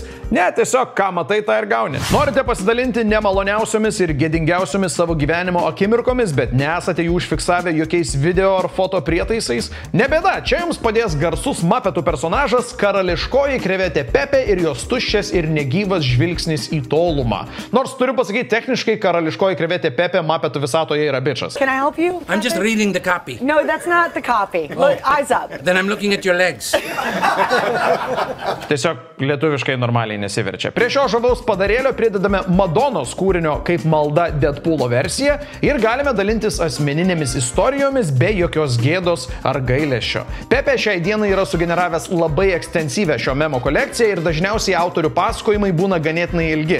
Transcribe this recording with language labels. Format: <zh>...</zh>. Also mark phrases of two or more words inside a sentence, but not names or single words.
<lt>Ne, tiesiog ką matai, tą ir gauni. Norite pasidalinti nemaloniausiomis ir gėdingiausiomis savo gyvenimo akimirkomis, bet nesate jų užfiksavę jokiais video ar foto prietaisais? Nebėda, čia jums padės garsus Mapetų personažas karališkoji krevetė Pepė ir jos tuščias ir negyvas žvilgsnis į tolumą. Nors turiu pasakyti, techniškai karališkoji krevetė Pepė Mapetų visatoje yra bičas.</lt> <en>Can I help you? I'm just reading the copy. No, that's not the copy. Look, eyes up. Then I'm looking at your legs.</en> <lt>Tiesiog lietuviškai normaliai nesiverčia. Prie šio žavaus padarėlio pridedame Madonos kūrinio kaip malda Deadpoolo versiją ir galime dalintis asmeninėmis istorijomis be jokios gėdos ar gailesčio. Pepė šiai dienai yra sugeneravęs labai ekstensyvę šio memo kolekciją ir dažniausiai autorių pasakojimai būna ganėtinai ilgi.</lt>